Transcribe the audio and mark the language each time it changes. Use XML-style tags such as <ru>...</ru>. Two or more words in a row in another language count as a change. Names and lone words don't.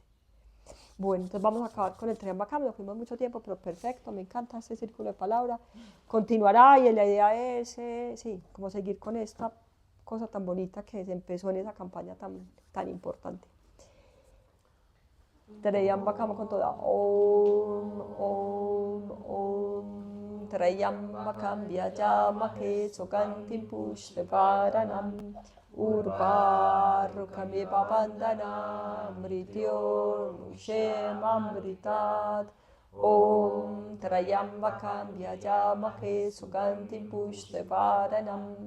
<es>Bueno, entonces vamos a acabar con el Trayambacán, nos fuimos mucho tiempo, pero perfecto, me encanta este círculo de palabras, continuará y la idea es, sí, como seguir con esta cosa tan bonita que se empezó en esa campaña tan importante. Trayambakam con toda.</es> <sa>Om, Om, Om. Trayambakam vyajamake sugantim pushtivaranam. Urvarukamiva bandhanam. Mrityurmushamamritat. Om Trayambakam vyajamake sugantim pushtivaranam.</sa>